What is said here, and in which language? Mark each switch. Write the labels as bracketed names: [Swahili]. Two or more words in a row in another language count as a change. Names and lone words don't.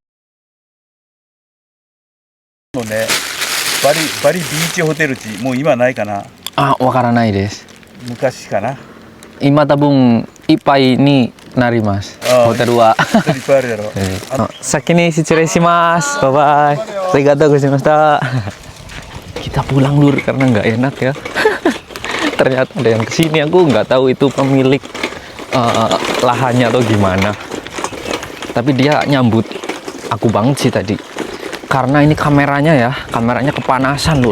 [Japanese] もうね、バリビーチホテル地、もう今ないかな。ス、わからないです。昔かな。今多分いっぱいになります。ホテルは。ホテルいっぱいあるやろ。先に失礼します。 [English] Bye bye. [Japanese] ありがとうございました. [Indonesian] Kita pulang lur karena nggak enak ya. Ternyata ada yang kesini, aku nggak tahu itu pemilik lahannya atau gimana. Tapi dia nyambut aku banget sih tadi. Karena ini kameranya kepanasan lur.